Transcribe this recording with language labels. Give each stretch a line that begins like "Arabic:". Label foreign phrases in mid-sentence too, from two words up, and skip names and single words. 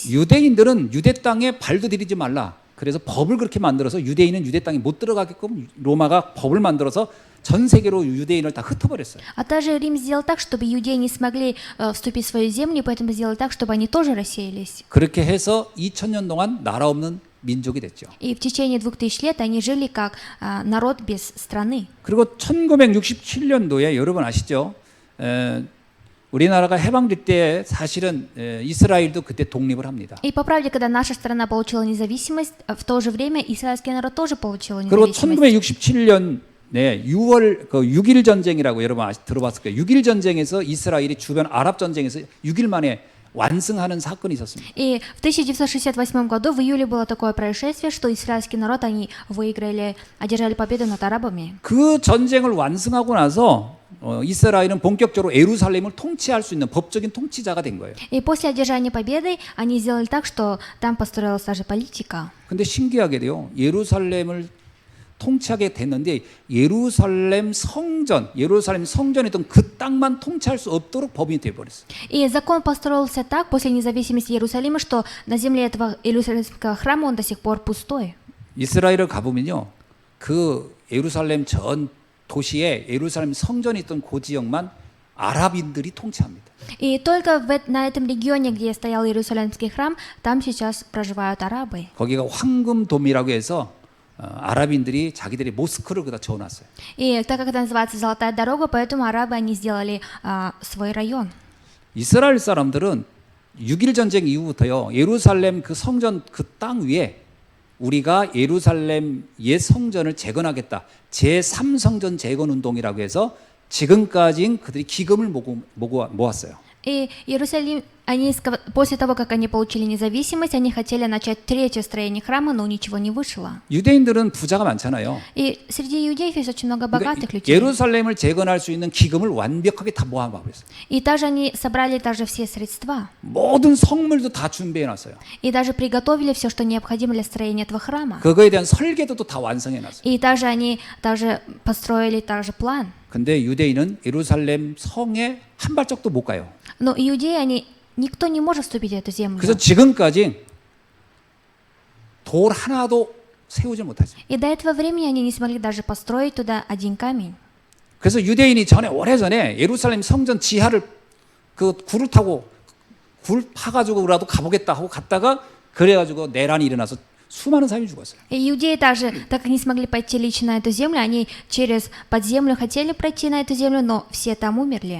Korean: 유대인들은 유대 땅에 발도 들이지 말라. 그래서 법을 그렇게 만들어서 유대인은 유대 땅에 못 들어가게끔 로마가 법을 만들어서 전 세계로 유대인을 다 흩어버렸어요.
Russian: А также Рим сделал так, чтобы иудеи не смогли вступить в свою землю, поэтому сделал так, чтобы они тоже рассеялись.
Korean: 그렇게 해서 2000년 동안 나라 없는 민족이 됐죠.
Russian: И в течение 2000 лет они жили как народ без страны.
Korean: 그리고 1967년도에 여러분 아시죠? 우리나라가 해방될 때 사실은 이스라엘도 그때 독립을 합니다.
Russian: И по правде, когда наша страна получила независимость, в то же время израильский народ тоже получил
Korean: 그리고
Russian: независимость.
Korean: 1967년 6월 6일 전쟁이라고 여러분 들어봤을 거예요. 6일 전쟁에서 이스라엘이 주변 아랍 전쟁에서 6일 만에 완승하는 사건이 있었습니다.
Russian: И в 1968 году в июле было такое происшествие, что израильский народ, они выиграли, одержали победу над арабами.
Korean: 그 전쟁을 완승하고 나서 이스라엘은 본격적으로 예루살렘을 통치할 수 있는 법적인 통치자가 된 거예요.
Russian: И после одержания победы они сделали так, что там построилась даже политика.
Korean: 근데 신기하게도요. 예루살렘을 통치하게 됐는데 예루살렘 성전에 있던 그 땅만 통치할 수 없도록 법이 되어 버렸어요.
Russian: И закон построился так после независимости Иерусалима, что на земле этого Иерусалимского храма он до сих пор пустой.
Korean: 이스라엘을 가보면요. 그 예루살렘 전 도시에 예루살렘 성전이 있던 그 지역만 아랍인들이 통치합니다.
Russian: И только на этом регионе, где стоял Иерусалимский храм, там сейчас проживают арабы.
Korean: 거기가 황금돔이라고 해서 아랍인들이 자기들의 모스크를 거기다 지어놨어요.
Russian: И так как это называется Золотая дорога, поэтому арабы они сделали свой район.
Korean: 이스라엘 사람들은 6.1 전쟁 이후부터요. 예루살렘 그 성전 그 땅 위에 우리가 예루살렘 옛 성전을 재건하겠다. 제3성전 재건 운동이라고 해서 지금까지 그들이 기금을 모았어요.
Russian: И Иерусалим, они, после того, как они получили независимость, они хотели начать третье строение храма, но ничего не вышло.
Korean: 유대인들은 부자가 많잖아요.
Russian: И среди иудеев есть очень много
Korean: 그러니까
Russian: богатых людей.
Korean: 예루살렘을 재건할 수 있는 기금을 완벽하게 다 모아버렸어요.
Russian: И также они собрали даже все средства.
Korean: 모든 성물도 다 준비해놨어요.
Russian: И даже приготовили все, что необходимо для строения этого храма.
Korean: 그거에 대한 설계도 또 다 완성해놨어요.
Russian: И также они также построили также план.
Korean: 근데 유대인은 예루살렘 성에 한 발짝도 못 가요.
Russian: Но иудеи, они, никто не может вступить в эту землю.
Korean: 그래서 지금까지 돌 하나도 세우지 못하죠.
Russian: И до этого времени они не смогли даже построить туда один камень.
Korean: 그래서 유대인이 오래전에 예루살렘 성전 지하를 그 굴을 타고 굴 파가지고라도 가보겠다 하고 갔다가 그래가지고 내란이 일어나서 수많은 사람이 죽었어요.
Russian: И иудеи также, так как не смогли пойти лично на эту землю, они через подземлю хотели пройти на эту землю, но все там умерли.